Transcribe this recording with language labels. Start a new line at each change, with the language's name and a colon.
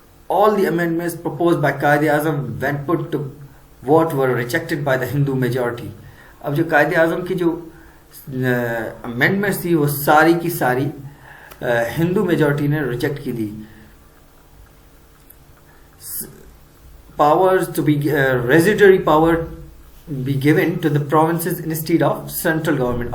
English: All the amendments proposed by Quaid Azam when put to vote were rejected by the Hindu majority.
Urdu: اب جو قائد اعظم کی جو amendments تھی وہ ساری کی ساری ہندو میجورٹی نے ریجیکٹ کی تھی.
English: Powers to be residuary power be given to the provinces instead of central government.